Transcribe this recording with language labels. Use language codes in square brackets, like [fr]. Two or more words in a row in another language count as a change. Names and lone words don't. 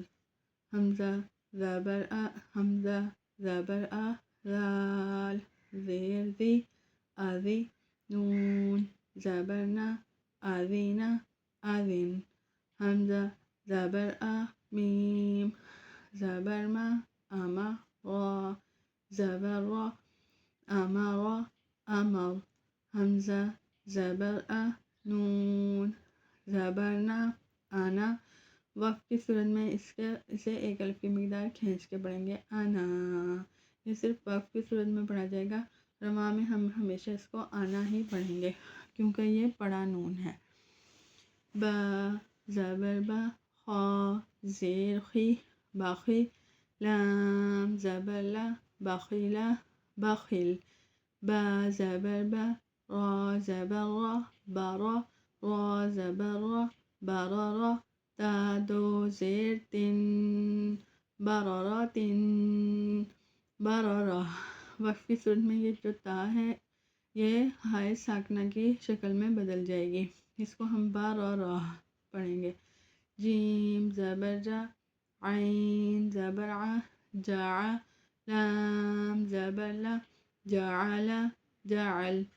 [ur] حمزہ زبر آ، حمزہ زبر آ، ذال زیر ذی، اذی، نون زبر نا، اذینا، اذن۔ حمزہ زبر آ، میم زبر ما، اما، را زبر را، امر، امر۔ حمزہ زبر آ، نون زبر نا، انا، وقف کی صورت میں اسے ایک الف کی مقدار کھینچ کے پڑھیں گے، انا۔ یہ صرف وقف کی صورت میں پڑھا جائے گا، رواں میں ہم ہمیشہ اس کو آنا ہی پڑھیں گے کیونکہ یہ بڑا نون ہے۔ با زبر با، خا زیر خی، باخی، لام زبر لا، بخیلا، بخل۔ با زبر با، را زبر را، بارا، را زبر را، برارا، تا دو زیر تن، براراتن، برارا۔ وقف کی صورت میں یہ جو تا ہے یہ ہائے ساکنہ کی شکل میں بدل جائے گی، اس کو ہم برارا پڑھیں گے۔ جیم زبر جا، عین زبر ع، جاع، لام زبر لا، جعل، جعل۔